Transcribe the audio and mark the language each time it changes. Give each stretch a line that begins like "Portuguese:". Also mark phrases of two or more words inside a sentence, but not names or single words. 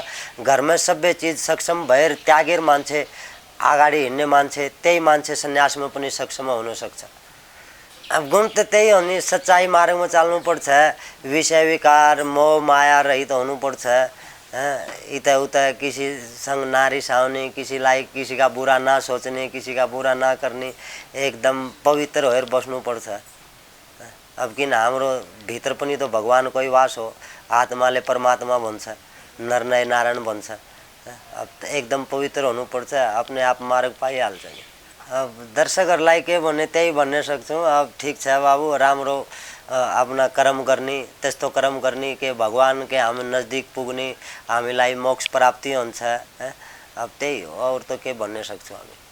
Nepali: घरमा सबै चीज सक्षम भएर त्यागेर मान्छे अगाडि हिँड्ने मान्छे, त्यही मान्छे सन्यासमा पनि सक्षम हुन सक्छ। अब गुण त त्यही हो नि, सच्चाई मार्गमा चाल्नुपर्छ, विषय विकार मोह माया रहित हुनुपर्छ। यताउता किसीसँग नरिसाउने, किसीलाई
Hindi: किसी का बुरा ना
Nepali: सोच्ने,
Hindi: किसी का बुरा ना करने,
Nepali: एकदम पवित्र भएर बस्नुपर्छ। अब किन हाम्रो भित्र पनि त भगवानकै वास हो, आत्माले परमात्मा भन्छ, नर नारायण भन्छ। अब एकदम पवित्र हुनुपर्छ,
Hindi: अपने आप
Nepali: मार्ग पाइहाल्छ नि। अब दर्शकहरूलाई के भन्ने त्यही भन्न सक्छौँ। अब ठिक छ बाबु, राम्रो आफ्ना कर्म गर्ने, त्यस्तो कर्म गर्ने कि भगवान के हामी नजिक पुग्ने, हामीलाई मोक्ष प्राप्ति हुन्छ। अब त्यही हो, अरू त के भन्न सक्छौँ हामी।